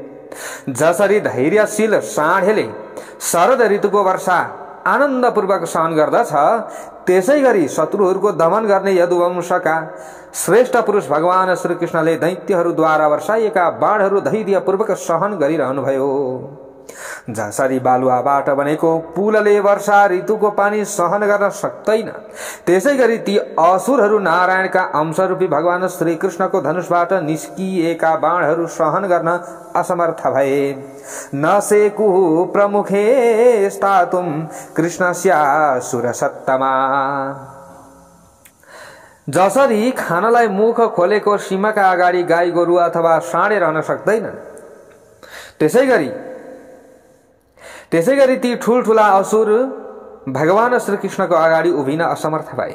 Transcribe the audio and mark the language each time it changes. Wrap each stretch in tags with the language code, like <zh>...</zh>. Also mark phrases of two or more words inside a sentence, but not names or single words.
<ne>जसरी धैर्यशील साँढेले शरद ऋतुको वर्षा आनन्दपूर्वक सहन गर्दछ, त्यसै गरी शत्रुहरूको दमन गर्ने यदुवंशका श्रेष्ठ पुरुष भगवान श्रीकृष्णले दैत्यहरूद्वारा वर्षाइएका बाणहरू धैर्यपूर्वक सहन गरिरहनुभयो। जसरी बालुवाबाट बनेको पुलले वर्षा ऋतुको पानी सहन गर्न सक्दैन, त्यसै गरी ती असुरहरू नारायणका अंशरूपी भगवान श्रीकृष्णको धनुषबाट निस्किएका बाणहरू सहन गर्न असमर्थ भए।</ne> <sa>नसेकुः प्रमुखे स्थातुं कृष्णस्यासुरसत्तमा।</sa> <ne>जसरी खानलाई मुख खोलेको सीमाका अगाडि गाई गोरु अथवा साँडे रहन सक्दैनन्, त्यसै गरी ती ठूलठूला असुर भगवान श्रीकृष्णको अगाडि उभिन असमर्थ भए।</ne>